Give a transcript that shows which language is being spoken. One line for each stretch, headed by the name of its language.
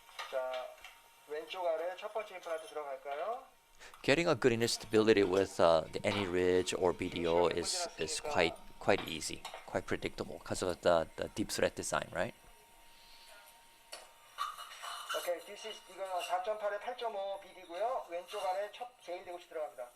Korean: 자, 왼쪽 아래 첫 번째 임플란트 들어갈까요?
English: Getting a good inner stability with any ridge or BDO is quite easy, quite predictable because of the deep thread design, right?
Korean: 오케이,
English: this is
Korean: 이거는 4.8에 8.5 BD고요. 왼쪽 안에 첫 제일 대구치 들어갑니다.